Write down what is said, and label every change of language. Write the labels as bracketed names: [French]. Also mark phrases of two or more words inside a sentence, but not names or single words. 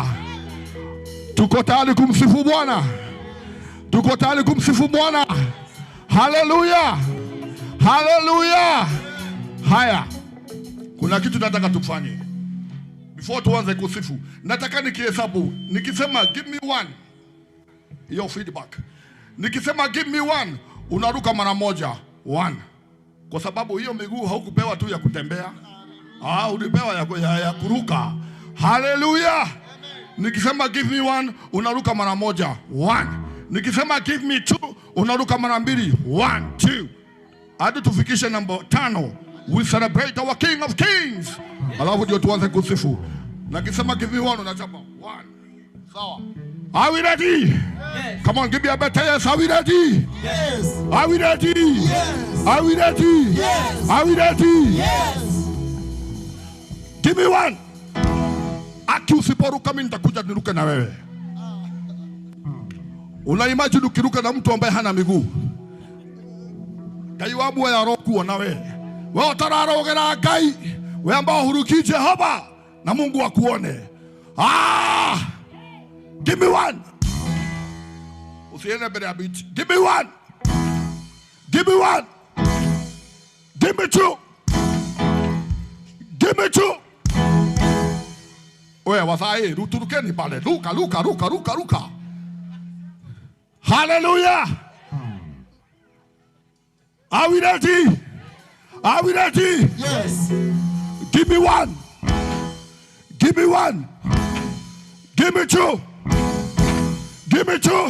[Swahili] Tuko tayari kumsifu Bwana. Tuko tayari kumsifu Bwana. Haleluya. Haleluya. Haya. Kuna kitu nataka tufanye. Before tuanze kusifu, nataka nikihesabu. [English] Nikisema give me one, [Swahili] hiyo feedback. [English] Nikisema give me one, [Swahili] unaruka mara moja. One. Kwa sababu hiyo miguu haukupewa tu ya kutembea. Ulipewa ya kuruka. Haleluya. [English] Nikisema give me one, [Swahili] unaruka mara moja. [English] One. Nikisema give me two, [Swahili] unaruka mara mbili. [English] One, two. [Swahili] Hadi tufikishe namba 5. [English] We celebrate our King of Kings. [Swahili] Alafu ndio tuanze kusifu. [English] Nikisema give me one, unachapa. One. [Swahili] Sawa. [English] Are we ready? Yes. Come on, give me a better yes. Are we ready? Yes. Are we ready? Yes. Are we ready? Yes. Are we ready? Yes. Give me one. [Swahili] Aki usiporuka mimi nitakuja niruke na wewe. Una imagine ukiruka na mtu ambaye hana miguu. [Kikuyu] Kaiwabu ya roku [Swahili] na wewe. Wewe [Kikuyu] utararogera Ngai. [Swahili] Wewe ambao huruki Jehova na Mungu akuone. [English] Give me one. [Swahili] Usiende mbele ya biti. [English] Give me one. Give me one. Give me two. Give me two. Oye, [Kikuyu] wasai, ruturukeni pale. [Swahili] Ruka. [English] Hallelujah. Are we ready? Are we ready? Yes. Give me one. Give me one. Give me two. Give me two.